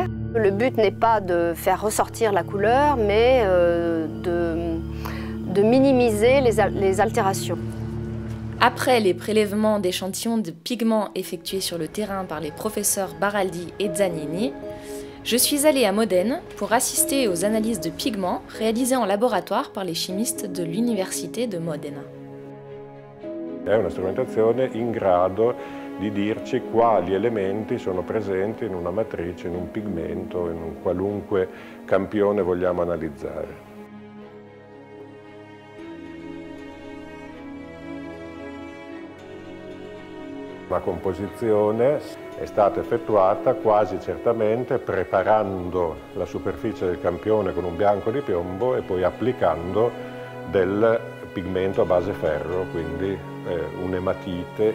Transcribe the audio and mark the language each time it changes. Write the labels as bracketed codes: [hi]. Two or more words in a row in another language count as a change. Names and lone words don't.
[fr] Le but n'est pas de faire ressortir la couleur, mais de minimiser les altérations. Après les prélèvements d'échantillons de pigments effectués sur le terrain par les professeurs Baraldi et Zanini, je suis allée à Modène pour assister aux analyses de pigments réalisées en laboratoire par les chimistes de l'Université de Modena. [it] È una strumentazione in grado di dirci quali elementi sono presenti in una matrice, in un pigmento, in un qualunque campione vogliamo analizzare. La composizione è stata effettuata quasi certamente preparando la superficie del campione con un bianco di piombo e poi applicando del pigmento a base ferro, quindi un'ematite.